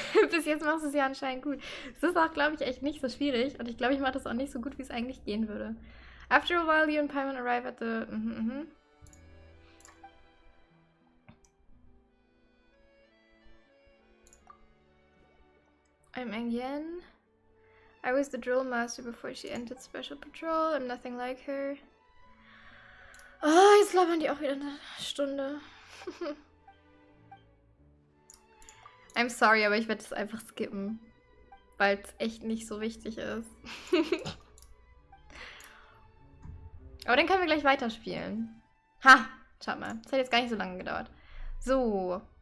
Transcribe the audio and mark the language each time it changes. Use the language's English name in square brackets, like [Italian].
[German] Bis jetzt machst du es ja anscheinend gut. Es ist auch, glaube ich, echt nicht so schwierig. Und ich glaube, ich mache das auch nicht so gut, wie es eigentlich gehen würde. [English] After a while, you and Paimon arrive at the... I'm Angyen. I was the drill master before she entered special patrol. I'm nothing like her. [German] Oh, jetzt labern die auch wieder eine Stunde. [English] I'm sorry, [German] aber ich werde das einfach skippen. Weil es echt nicht so wichtig ist. Aber dann können wir gleich weiterspielen. Ha! Schaut mal. Das hat jetzt gar nicht so lange gedauert. So.